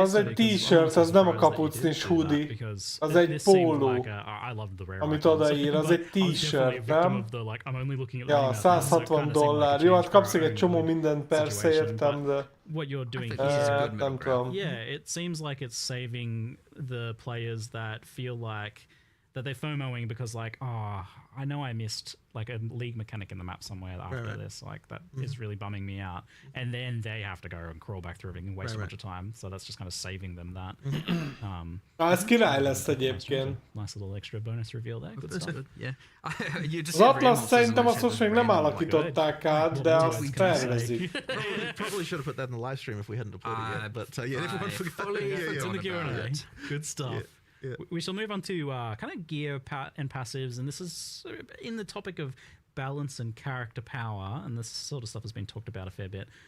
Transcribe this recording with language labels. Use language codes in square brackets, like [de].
[hu] az egy t-shirt, az nem a kapucnis hoodie, az egy póló, amit odaír, az egy t-shirt, nem? Ja, $160. Jó, hát kapsz egy csomó mindent, persze, értem, de [en] what you're doing [hu] nem tudom. [en] Yeah, it seems like it's saving the players that feel like that they're FOMOing because like, I know I missed like a league mechanic in the map somewhere after this, like that is really bumming me out, and then they have to go and crawl back through everything and waste a bunch of time, so that's just kind of saving them that. [hu] Ez király lesz egyébként. [en] Nice little extra bonus reveal there. Good stuff. Yeah. [hu] Az Atlas szerintem azt most még nem alakították át, de azt tervezik. [en] Probably should have put that in the live stream if we hadn't deployed it yet. But yeah, everyone forgot. It's in the Q&A. Good stuff. Yeah. We shall move on to kind of gear and passives, and this is in the topic of balance and character power, and this sort of stuff has been talked about a fair bit.